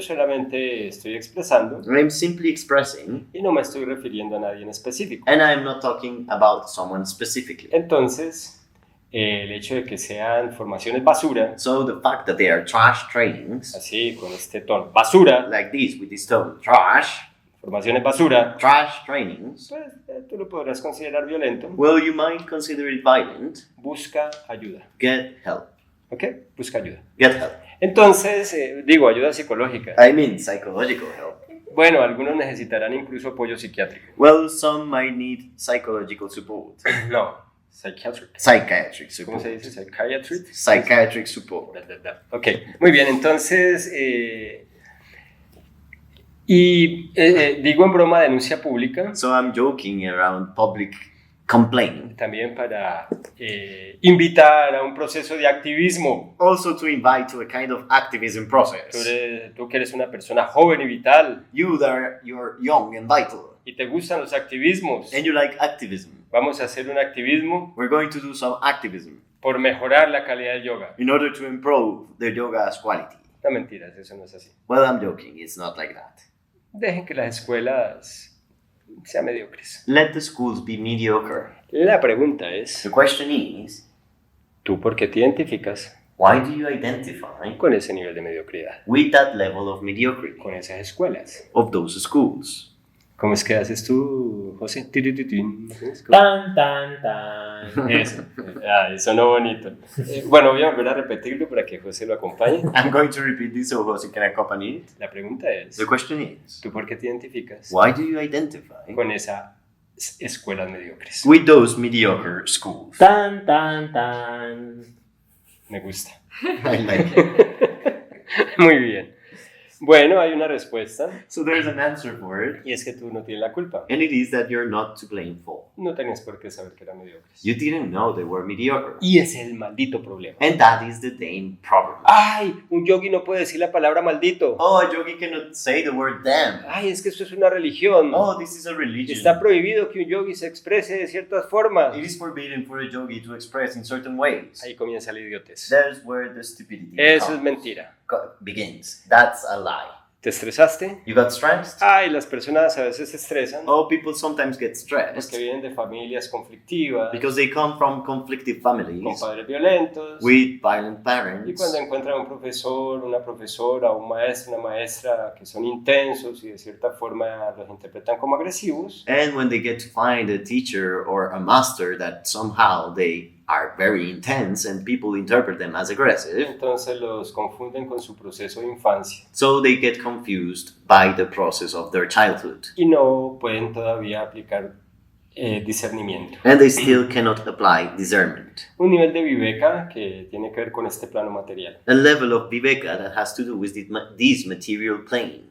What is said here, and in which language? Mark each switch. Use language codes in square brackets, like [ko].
[es] solamente estoy expresando [en] I'm simply expressing, [es] y no me estoy refiriendo a nadie en específico. [en] and I'm not talking about someone specifically. [es] Entonces, el hecho de que sean formaciones basura, [en] So the fact that they are trash trainings, [es] así con este tono, basura, [en] like this with this tone, trash [es] basura, [en] trainings, [es] pues tú lo podrás considerar violento. [en] well, you might consider it violent. [es] Busca ayuda, [en] Get help. [es] ¿ok? Busca ayuda. [en] Get help. [es] Entonces, digo, ayuda psicológica. [en] I mean psychological help. [es] Bueno, algunos necesitarán incluso apoyo psiquiátrico. [en] Well, some might need psychological support. No, psychiatric. Psychiatric [es] ¿Cómo [en] support. [es] se dice? Psychiatric. [en] Psychiatric support. [es] Ok, muy bien, entonces, digo en broma denuncia pública, [en] So I'm joking around public complaint. [es] también para invitar a un proceso de activismo. [en] Also to invite to a kind of activism process. [es] Tú que eres una persona joven y vital [en] You're young and vital. [es] y te gustan los activismos, [en] And you like activism. [es] vamos a hacer un activismo [en] We're going to do some activism [es] por mejorar la calidad del yoga. [en] in order to improve the yoga's quality. [es] No, mentiras, eso no es así. [en] Well, I'm joking. It's not like that. [es] Dejen que las escuelas sean mediocres. [en] Let the schools be mediocre. [es] La pregunta es, [en] The question is, [es] ¿tú por qué te identificas [en] why do you identify [es] con ese nivel de mediocridad, [en] with that level of mediocrity [es] con esas escuelas? [en] of those schools? [es] ¿Cómo es que haces tú, José? Tiritín. Tan, tan, tan. Eso. Sonó bonito. Bueno, voy a volver a repetirlo para que José lo acompañe. [en] I'm going to repeat this so Jose can accompany it. [es] La pregunta es, [en] The question is, [es] ¿tú por qué te identificas [en] why do you identify [es] con esas escuelas mediocres? [en] with those mediocre schools? [es] Tan, tan, tan. Me gusta. [en] I like it. [es] Muy bien. Bueno, hay una respuesta [en] So there's an answer for it, [es] y es que tú no tienes la culpa. [en] and it is that you're not to blame for. [es] No tenías por qué saber que eran mediocres. [en] You didn't know they were mediocre. [es] Y ese es el maldito problema. [en] And that is the damn problem. [es] ¡Ay! Un yogi no puede decir la palabra maldito. [en] Oh, a yogi cannot say the word damn. [es] ¡Ay! Es que esto es una religión. [en] Oh, this is a religion. [es] Está prohibido que un yogi se exprese de ciertas formas. [en] It is forbidden for a yogi to express in certain ways. [es] Ahí comienza la idiotez. [en] That's where the stupidity [es] Eso es [en] comes. [es] mentira. [en] Begins. That's a lie. [es] ¿Te estresaste? [en] You got stressed? [es] Ay, las personas a veces se estresan [en] Oh, people sometimes get stressed [es] porque vienen de familias conflictivas, [en] because they come from conflictive [es] con [en] families [es] padres violentos. [en] with violent [es] Y [en] parents. [es] cuando encuentran un profesor, una profesora, un maestro, una maestra que son intensos y de cierta forma los interpretan como agresivos, [en] And when they get to find a teacher or a master that somehow they are very intense and people interpret them as aggressive, [es] entonces los confunden con su proceso de infancia [en] so they get confused by the process of their childhood. [es] y no pueden todavía aplicar discernimiento. [en] And they still cannot apply discernment. [es] Un nivel de viveka que tiene que ver con este plano material. [en] A level of viveka that has to do with this material plane.